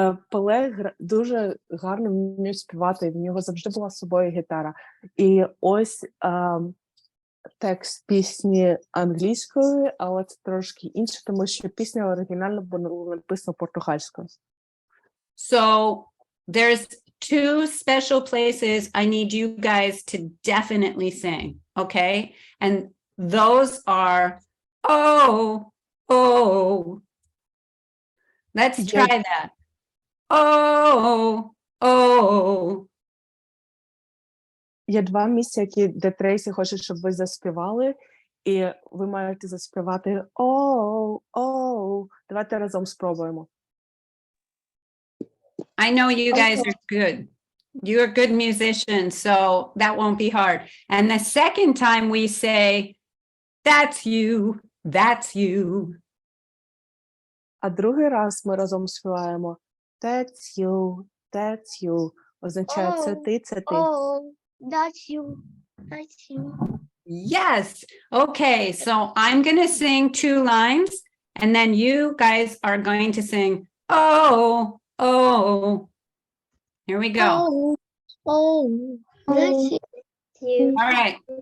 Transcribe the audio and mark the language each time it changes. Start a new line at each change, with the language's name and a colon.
Ukrainian: Пеле дуже гарно вмів співати, і в нього завжди була з собою гітара. І ось текст пісні англійською, але це трошки інше, тому що пісня оригінально була написана португальською.
English: So there's 2 special places I need you guys to definitely sing, okay? And those are, oh, oh. Let's try that. Oh, oh.
Ukrainian: Є 2 місця, де Трейсі хоче, щоб ви заспівали, і ви маєте заспівати «Оу, оу». Давайте разом спробуємо.
English: I know you guys are good. You're good musicians, so that won't be hard. And the second time we say, that's you, that's you.
Ukrainian: А другий раз ми разом співаємо
English: «That's you»,
Ukrainian: означає «це ти, це ти».
English: Oh, that's you. That's you. Yes. Okay, so I'm going to sing 2 lines, and then you guys are going to sing, oh, oh. Here we go. Oh, oh, that's you. All right.